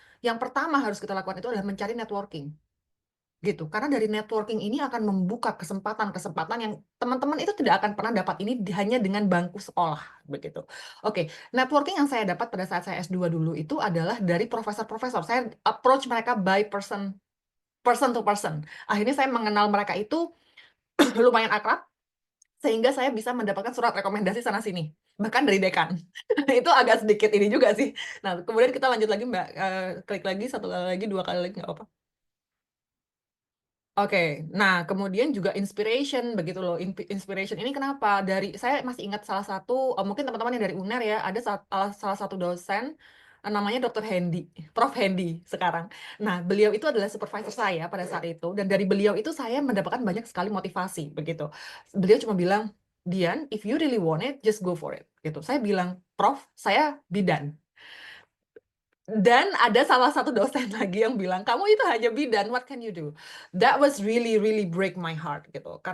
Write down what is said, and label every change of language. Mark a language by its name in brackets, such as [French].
[Indonesian] Yang pertama harus kita lakukan itu adalah mencari networking gitu. Karena dari networking ini akan membuka kesempatan-kesempatan yang teman-teman itu tidak akan pernah dapat ini hanya dengan bangku sekolah begitu. Oke, networking yang saya dapat pada saat saya S2 dulu itu adalah dari profesor-profesor. Saya [English] approach [Indonesian] mereka [English] by person to person. [Indonesian] Akhirnya saya mengenal mereka itu lumayan akrab sehingga saya bisa mendapatkan surat rekomendasi sana sini, bahkan dari dekan. Itu agak sedikit ini juga sih. Nah, kemudian kita lanjut lagi Mbak. Klik lagi, satu kali lagi, dua kali lagi, nggak apa-apa. Oke, nah kemudian juga inspiration begitu loh. Inspiration ini kenapa? Dari saya masih ingat salah satu, mungkin teman-teman yang dari UNER ya, ada salah satu dosen namanya Dr. Hendy, Prof. Hendy sekarang. Nah, beliau itu adalah supervisor saya pada saat itu, dan dari beliau itu saya mendapatkan banyak sekali motivasi begitu. Beliau cuma bilang, [English] Dian, if you really want it, just go for it. [Indonesian] Gitu. Saya bilang, Prof, saya bidan. Dan ada salah satu dosen lagi yang bilang, kamu itu hanya bidan, [English] what can you do? That was really, really break my heart gitu.